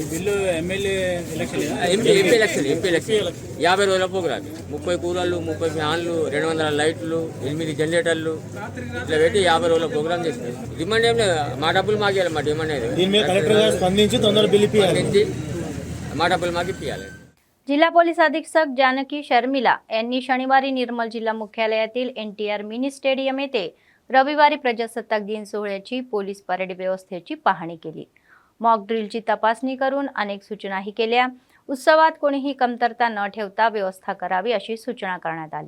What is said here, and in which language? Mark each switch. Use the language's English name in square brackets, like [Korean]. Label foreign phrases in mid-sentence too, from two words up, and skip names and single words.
[English] bill MLA election, MP election [Telugu] 50 రోజుల ప్రోగ్రామ్. 30 కూలర్లు, 30 ఫ్యాన్లు, 200 లైట్లు, 8 జనరేటర్లు ఇట్లా పెట్టి 50 రోజుల ప్రోగ్రామ్ చేసింది. డిమాండ్ ఏం లేదు, మా డబ్బులు మాకు ఇవ్వాలి. మా డిమాండ్ ఏది మా డబ్బులు మాకు ఇప్పించాలి. [Marathi] जिल्हा पोलीस अधीक्षक जानकी शर्मिला यांनी शनिवारी निर्मल जिल्हा मुख्यालयातील NTR मिनी स्टेडियम येथे रविवारी प्रजासत्ताक दिन सोहळ्याची पोलीस परेड व्यवस्थेची पाहणी केली. मॉक ड्रिलची तपासणी करून अनेक सूचनाही केल्या. उत्सवात कोणीही कमतरता न ठेवता व्यवस्था करावी अशी सूचना करण्यात आली.